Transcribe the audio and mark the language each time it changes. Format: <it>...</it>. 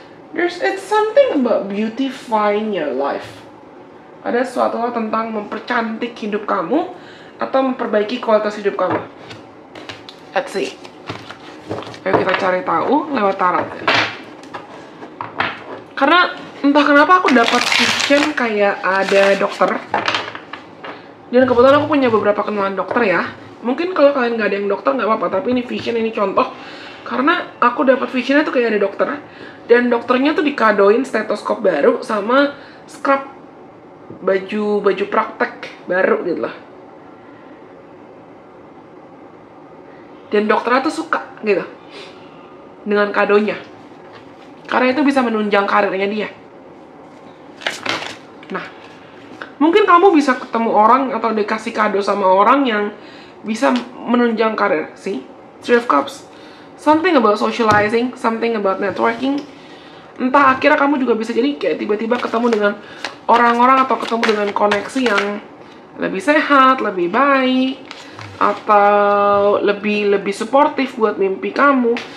<en>It's something about beautifying your life.</en> <id>Ada sesuatu tentang mempercantik hidup kamu atau memperbaiki kualitas hidup kamu.</id> <en>Let's see.</en> <id>Ayo kita cari tahu lewat tarot. Karena entah kenapa aku dapat vision kayak ada dokter. Dan kebetulan aku punya beberapa kenalan dokter ya. Mungkin kalau kalian nggak ada yang dokter nggak apa-apa, tapi ini vision, ini contoh. Karena aku dapat visionnya tuh kayak ada dokter. Dan dokternya tuh dikadoin stetoskop baru sama scrub baju praktek baru gitu loh. Dan dokternya tuh suka gitu dengan kadonya. Karena itu bisa menunjang karirnya dia. Nah, mungkin kamu bisa ketemu orang atau dikasih kado sama orang yang bisa menunjang karir.</id> <en>See? Three of Cups. Something about socializing, something about networking.</en> <id>Entah akhirnya kamu juga bisa jadi kayak tiba-tiba ketemu dengan orang-orang atau ketemu dengan koneksi yang lebih sehat, lebih baik, atau lebih suportif buat mimpi kamu.</id>